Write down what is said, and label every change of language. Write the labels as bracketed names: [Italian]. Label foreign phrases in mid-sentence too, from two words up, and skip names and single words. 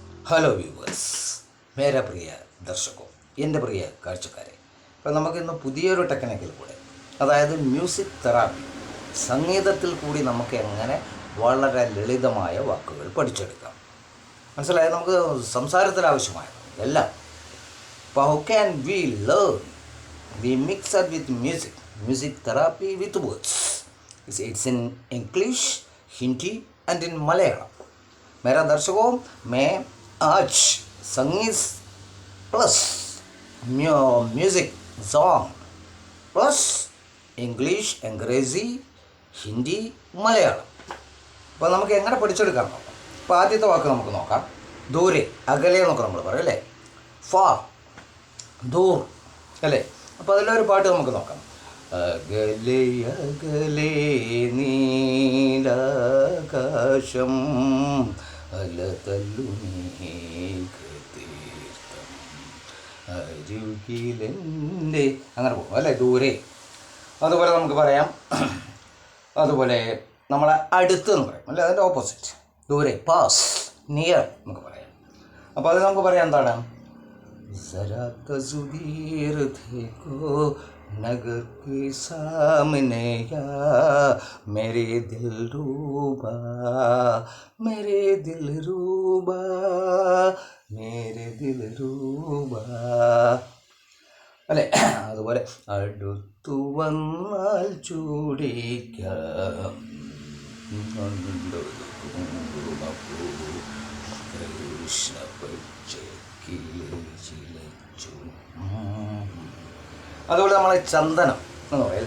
[English] hello viewers, [Hindi] मेरे प्रिय दर्शको, [Malayalam] എൻ്റെ പ്രിയ കാഴ്ചക്കാരെ. അപ്പോൾ നമുക്കിന്ന് പുതിയൊരു ടെക്നിക്കിൽ കൂടെ, അതായത് [English] music therapy, [Malayalam] സംഗീതത്തിൽ കൂടി നമുക്ക് എങ്ങനെ വളരെ ലളിതമായ വാക്കുകൾ പഠിച്ചെടുക്കാം. മനസ്സിലായത്? നമുക്ക് സംസാരത്തിൽ ആവശ്യമായത് എല്ലാം. അപ്പോൾ [English] how can we learn? we mix with music therapy with words. it's in English, Hindi and in Malayalam. [Hindi] मेरा दर्शकों, मैं आज संगीत प्लस [English] music song [Hindi] प्लस ഇംഗ്ലീഷ്, അംഗ്രേസി, ഹിന്ദി, മലയാളം. [Malayalam] അപ്പോൾ നമുക്ക് എങ്ങനെ പഠിച്ചെടുക്കാൻ നോക്കാം. അപ്പോൾ ആദ്യത്തെ വാക്ക് നമുക്ക് നോക്കാം. ദൂരെ, അകലെ എന്നൊക്കെ നമ്മൾ പറയും അല്ലേ. ഫാർ, ദൂർ അല്ലേ. അപ്പോൾ അതിലൊരു പാട്ട് നമുക്ക് നോക്കാം. അകലെ അകലെ നീലാകാശം അലതല്ലുമേഘതീർത്ഥം അരുകിലെൻ്റെ, അങ്ങനെ പോകും അല്ലേ. ദൂരെ. അതുപോലെ നമുക്ക് പറയാം, അതുപോലെ നമ്മളെ അടുത്ത് എന്ന് പറയും അല്ലേ, അതിൻ്റെ ഓപ്പോസിറ്റ്. ദൂരെ, പാസ്, നിയർ നമുക്ക് പറയാം. അപ്പോൾ അത് നമുക്ക് പറയാം എന്താണ്? [Hindi] जरा तस्वीर देखो नगर के सामने या मेरे दिल रूबा, मेरे दिल रूबा, मेरे दिल रूबा അല്ലേ. [Malayalam] അതുപോലെ അടുത്തു വന്നാൽ ചൂടിക്കാം അതുപോലെ നമ്മൾ ചന്ദനം എന്ന് പറയും.